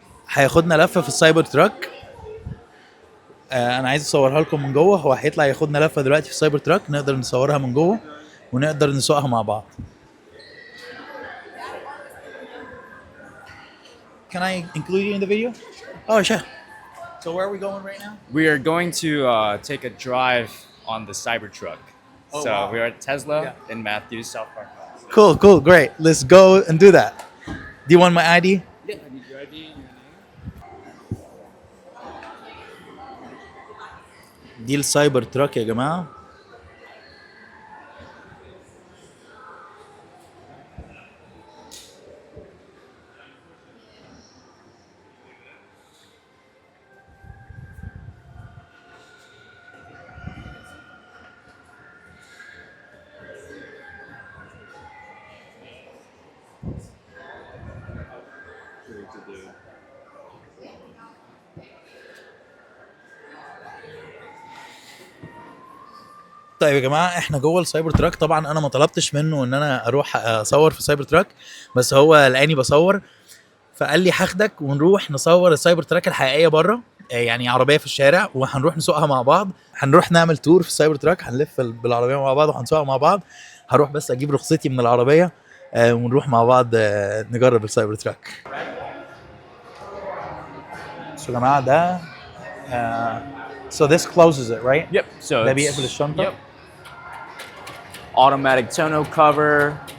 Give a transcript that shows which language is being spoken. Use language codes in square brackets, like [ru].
[ar] هياخدنا لفه في السايبر تراك. انا عايز اصورها لكم من جوه. هو هيطلع ياخدنا لفه دلوقتي في السايبر تراك، نقدر نصورها من جوه ونقدر نسوقها مع بعض. [en] Can I include you in the video? Oh sure. So where are we going right now? We are going to take a drive on the Cybertruck. Oh, So wow. we're at Tesla Yeah. in Matthews, South Park. Cool, great. Let's go and do that. Do you want my ID? Yeah, I need your ID and your name. [ar] دي السايبر تراك يا جماعة. طيب يا جماعه احنا جوه السايبر تراك. طبعا انا ما طلبتش منه ان انا اروح اصور في السايبر تراك، بس هو لقاني بصور فقال لي هاخدك ونروح نصور السايبر تراك الحقيقيه بره، يعني عربيه في الشارع وهنروح نسوقها مع بعض. هنروح نعمل تور في السايبر تراك، هنلف بالعربيه مع بعض وهنسوقها مع بعض. هروح بس اجيب رخصتي من العربيه ونروح مع بعض نجرب السايبر تراك. بصوا يا جماعه ده [en] so this closes it right. Yep. So [ar] ده [en] it's- [ar] بيقفل الشنطه. [en] Yep. Automatic tonneau cover.